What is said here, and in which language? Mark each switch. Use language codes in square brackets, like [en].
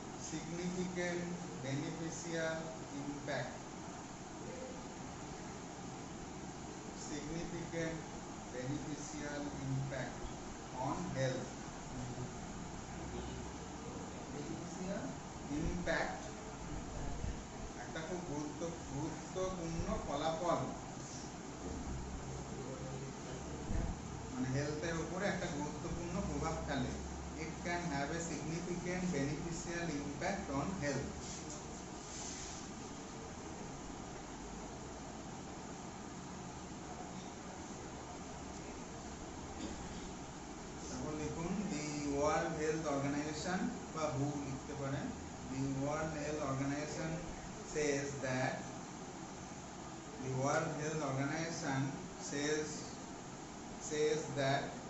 [en] Significant beneficial impact. Significant beneficial impact on health. [bn] Beneficial impact একটা খুব গুরুত্বপূর্ণ ফলাফল, মানে হেলথের উপরে একটা গুরুত্বপূর্ণ প্রভাব ফেলে। [en] It can have a significant beneficial impact on health. [bn] তারপর লিখুন দি ওয়ার্ল্ড হেলথ অর্গানাইজেশন বা হু লিখতে পারেন। [en] the world health organisation says that the World Health Organization says that